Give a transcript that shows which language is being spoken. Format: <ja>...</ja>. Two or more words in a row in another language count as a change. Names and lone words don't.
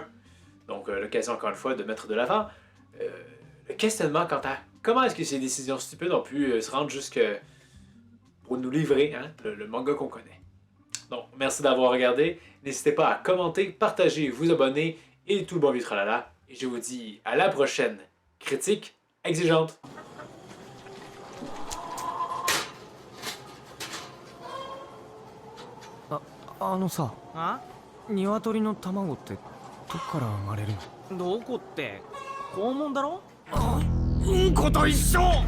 <fr>Donc, l'occasion encore une fois de mettre de l'avant le questionnement quant à comment est-ce que ces décisions stupides ont pu se rendre jusque pour nous livrer hein, le manga qu'on connaît. Donc, merci d'avoir regardé. N'hésitez pas à commenter, partager, vous abonner et tout le bon vitralala. Et je vous dis à la prochaine critique exigeante. さ、あ</fr> <ja>鶏の卵ってどっから生まれるの？どこって肛門だろ？うんこと一緒！</ja>